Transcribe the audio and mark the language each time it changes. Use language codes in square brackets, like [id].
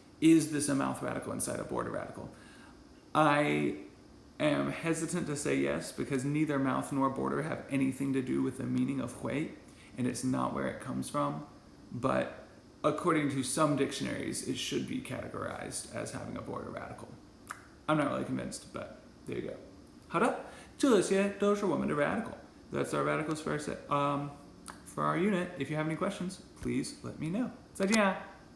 [en] Is this a mouth radical inside a border radical? I am hesitant to say yes because neither mouth nor border have anything to do with the meaning of hui, and it's not where it comes from. But according to some dictionaries, it should be categorized as having a border radical. I'm not really convinced, but there you go. [zh] 好的，这些都是我们的 radical. [en] That's our radicals for our unit. If you have any questions, please let me know. [zh] 再见啊。